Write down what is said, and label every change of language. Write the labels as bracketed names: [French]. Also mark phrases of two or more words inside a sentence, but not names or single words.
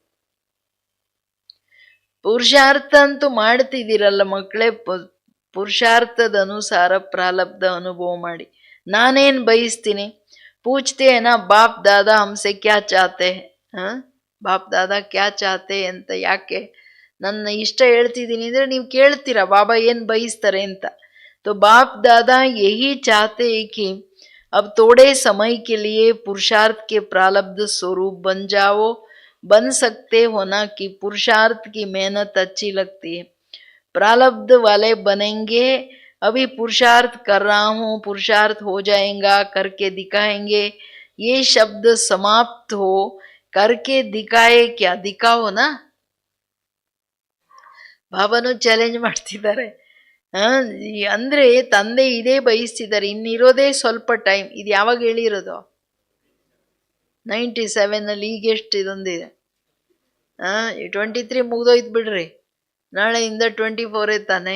[Kannada] ಪುರುಷಾರ್ಥ ಅಂತೂ ಮಾಡ್ತಿದ್ದೀರಲ್ಲ ಮಕ್ಕಳೇ, ಪುರುಷಾರ್ಥದ ಅನುಸಾರ ಪ್ರಾರಬ್ಧ ಅನುಭವ ಮಾಡಿ. ನಾನೇನ್ ಬಯಸ್ತೀನಿ? [Hindi] पूछते ना बाप दादा हमसे क्या चाहते, बाप दादा क्या चाहते [Kannada] ಅಂತ ಯಾಕೆ ನನ್ನ ಇಷ್ಟ ಹೇಳ್ತಿದ್ದೀನಿ ಅಂದ್ರೆ ನೀವು ಕೇಳ್ತೀರಾ ಬಾಬಾ ಏನ್ ಬಯಸ್ತಾರೆ ಅಂತ. [Hindi] तो बाप दादा यही चाहते हैं कि अब थोड़े समय के लिए पुरुषार्थ के प्रारब्ध स्वरूप बन जाओ, बन सकते हो ना कि पुरुषार्थ की मेहनत अच्छी लगती है, प्रारब्ध वाले बनेंगे अभी पुरुषार्थ कर रहा हूं, पुरुषार्थ हो जाएगा, करके दिखाएंगे, ये शब्द समाप्त हो, करके दिखाए क्या, दिखाओ ना. [Kannada] ಬಾಬಾನು ಚಾಲೆಂಜ್ ಮಾಡ್ತಿದ್ದಾರೆ. ಅಂದ್ರೆ ತಂದೆ ಇದೇ ಬಯಸ್ತಿದ್ದಾರೆ, ಇನ್ನಿರೋದೇ ಸ್ವಲ್ಪ ಟೈಮ್. ಇದು ಯಾವಾಗ ಹೇಳಿರೋದು? 97 ಈಗ ಎಷ್ಟು ಇದೊಂದಿದೆ, 23 ಮುಗ್ದೋಯ್ತು ಬಿಡ್ರಿ, ನಾಳೆಯಿಂದ 24 ತಾನೆ.